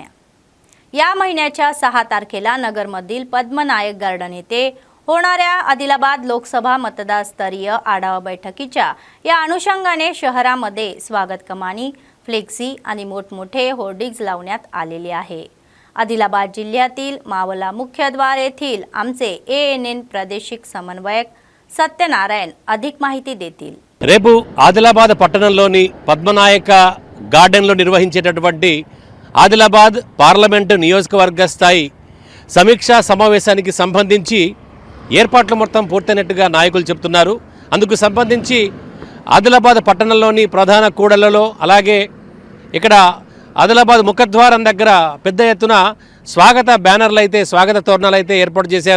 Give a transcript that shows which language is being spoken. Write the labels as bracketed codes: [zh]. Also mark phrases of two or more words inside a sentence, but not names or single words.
[mr] या महिन्याच्या 6 तारखेला नगरमधील पद्मनायक गार्डन येथे होणाऱ्या आदिलाबाद लोकसभा मतदारस्तरीय आढावा बैठकीच्या या अनुषंगाने शहरामध्ये स्वागत कमानी, फ्लेक्सी आणि मोठमोठे होर्डिंग्ज लावण्यात आलेले आहे। आदिलाबाद जिल्ह्यातील मावला मुख्यद्वार येथील आमचे ANN प्रादेशिक समन्वयक సత్యనారాయణ अधिक माहिती देतील। [te] రేపు ఆదిలాబాద్ పట్టణంలోని పద్మనాయక గార్డెన్లో నిర్వహించేటటువంటి ఆదిలాబాద్ పార్లమెంటు నియోజకవర్గ స్థాయి సమీక్షా సమావేశానికి సంబంధించి ఏర్పాట్లు మొత్తం పూర్తయినట్టుగా నాయకులు చెప్తున్నారు। అందుకు సంబంధించి ఆదిలాబాద్ పట్టణంలోని ప్రధాన కూడళ్లలో అలాగే ఇక్కడ ఆదిలాబాద్ ముఖద్వారం దగ్గర పెద్ద ఎత్తున స్వాగత బ్యానర్లు అయితే స్వాగత తోరణాలు అయితే ఏర్పాటు చేశారు।